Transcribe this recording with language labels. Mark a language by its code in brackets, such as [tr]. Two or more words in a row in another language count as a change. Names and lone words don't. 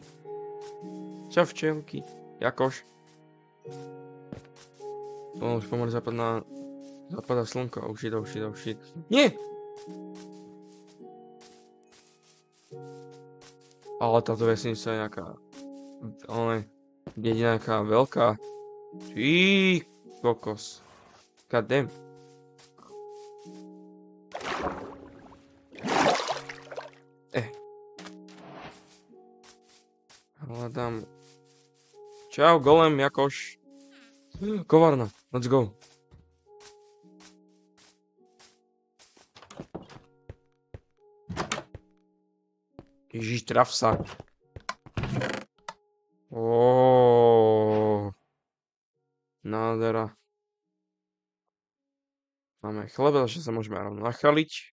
[sk] Čau včelky. Jakož. Už pomaly zapadá slnko. [en] Oh shit. [sk] Nie! Ale táto vesnica je nejaká... dedina nejaká veľká. Ty kokos. [en] God damn. [sk] Hľadám... Čau, golem, Jakoš. Kovárna, [en] let's go. [sk] Ježiš, traf sa. Nádhera. Máme chleba, že sa môžeme rovno nachaliť.